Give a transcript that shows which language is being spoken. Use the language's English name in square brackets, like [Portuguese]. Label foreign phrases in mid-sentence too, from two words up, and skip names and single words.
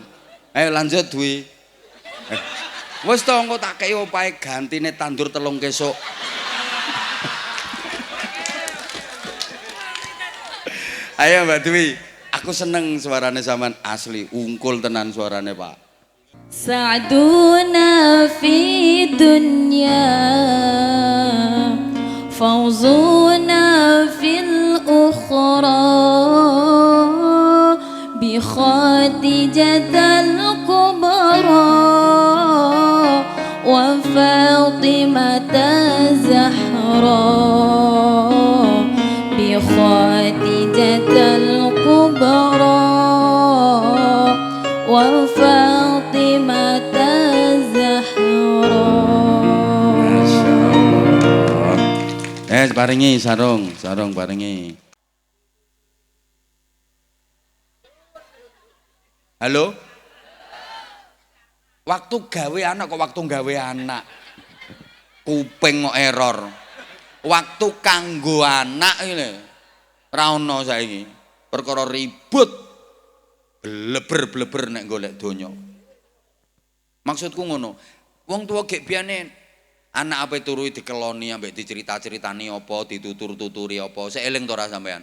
[Javanese] Ayo lanjut Dwi. Wis to engko tak kei opahe gantine tandur telung kesuk. Ayo Mbak Dwi, aku seneng suarane sampean asli, ungkul tenan suarane Pak. [Arabic] سعدونا في الدنيا فوزونا في الأخرى بخديجة الكبرى وفاطمة الزهراء بخديجة الكبرى وفاطمة الزهراء. [Javanese] Paringi sarung paringi. Halo? Waktu gawe anak kok waktu gawe anak. Kuping kok error. Waktu kanggo anak iki ra ono saiki. Perkara ribut. Bleber-bleber nek golek donya. Maksudku ngono. Wong tuwa gek biyane anak ape turu dikeloni ambek dicerita-ceritani apa, ditutur-tuturi apa. Sik eling to ora sampean?